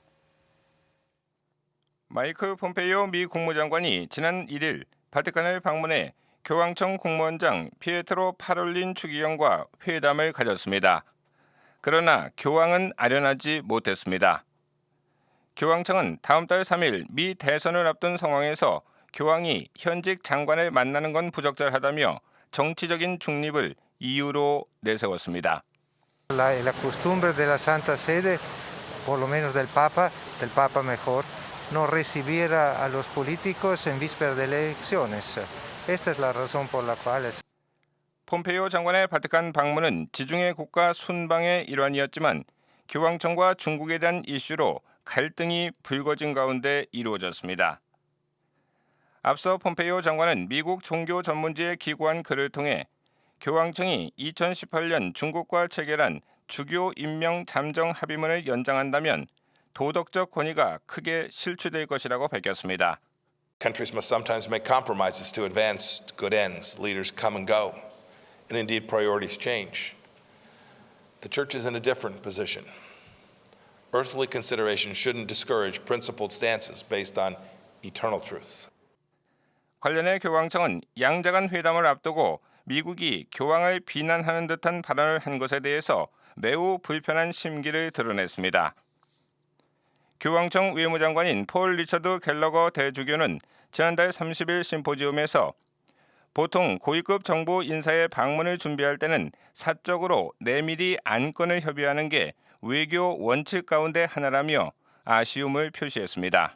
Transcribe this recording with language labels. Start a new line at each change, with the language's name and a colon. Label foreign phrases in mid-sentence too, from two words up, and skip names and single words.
Korean: 마이크 폼페이오 미 국무장관이 지난 1일 바티칸을 방문해 교황청 공무원장 피에트로 파롤린 추기경과 회담을 가졌습니다. 그러나 교황은 아련하지 못했습니다. 교황청은 다음 달 3일 미 대선을 앞둔 상황에서 교황이 현직 장관을 만나는 건 부적절하다며 정치적인 중립을 이유로 내세웠습니다.
Spanish: La costumbre de la Santa Sede, por lo menos del Papa mejor, no recibir a los políticos en víspera de elecciones. Esta es la razón por la cual.
Korean: 폼페이오 장관의 바티칸 방문은 지중해 국가 순방의 일환이었지만 교황청과 중국에 대한 이슈로 갈등이 불거진 가운데 이루어졌습니다. 앞서 폼페이오 장관은 미국 종교 전문지에 기고한 글을 통해 교황청이 2018년 중국과 체결한 주교 임명 잠정 합의문을 연장한다면 도덕적 권위가 크게 실추될 것이라고 밝혔습니다.
English: Countries must sometimes make compromises to advance good ends. Leaders come and go, and indeed priorities change. The Church is in a different position. Earthly considerations shouldn't discourage principled stances based on eternal truths.
Korean: 관련해 교황청은 양자간 회담을 앞두고 미국이 교황을 비난하는 듯한 발언을 한 것에 대해서 매우 불편한 심기를 드러냈습니다. 교황청 외무장관인 폴 리처드 갤러거 대주교는 지난달 30일 심포지움에서 보통 고위급 정부 인사의 방문을 준비할 때는 사적으로 내밀히 안건을 협의하는 게 외교 원칙 가운데 하나라며 아쉬움을 표시했습니다.